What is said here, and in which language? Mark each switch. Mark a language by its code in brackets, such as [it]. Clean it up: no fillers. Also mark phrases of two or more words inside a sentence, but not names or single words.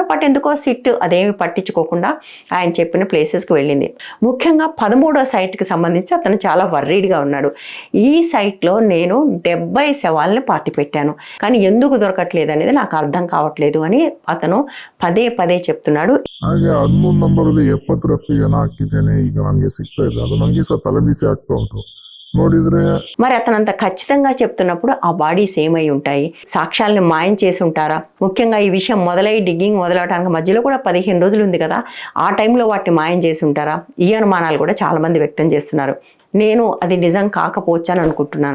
[te] బట్ ఎందుకో సిట్ అదేమి పట్టించుకోకుండా ఆయన చెప్పిన ప్లేసెస్కి వెళ్ళింది. ముఖ్యంగా 13వ సైట్కి సంబంధించి అతను చాలా వర్రీడ్గా ఉన్నాడు. ఈ సైట్లో నేను 70 శవాల్ని పాతి పెట్టాను, కానీ ఎందుకు దొరకట్లేదు అనేది నాకు అర్థం కావట్లేదు అని అతను పదే పదే చెప్తున్నాడు. [kn] ಹಾಗೆ 13 ನಂಬರಲ್ಲಿ 70 ರಪ್ಪಿಗೆ ಹಾಕಿದ್ದೇನೆ, ಈಗ ನನಗೆ ಸಿಗ್ತಾ ಇಲ್ಲ. ಅದು ನನಗೆ ಸಹ ತಲೆಬಿಸಿ ಆಗ್ತಾ ಉಂಟು ನೋಡಿದ್ರೆ. [te] మరి అతను అంత ఖచ్చితంగా చెప్తున్నప్పుడు ఆ బాడీస్ ఏమై ఉంటాయి? సాక్ష్యాలను మాయం చేసి ఉంటారా? ముఖ్యంగా ఈ విషయం మొదలై డిగ్గింగ్ మొదలవడానికి మధ్యలో కూడా 15 రోజులు ఉంది కదా, ఆ టైంలో వాటిని మాయం చేసి ఉంటారా? ఈ అనుమానాలు కూడా చాలామంది వ్యక్తం చేస్తున్నారు. నేను అది నిజం కాకపోవచ్చు అని అనుకుంటున్నాను.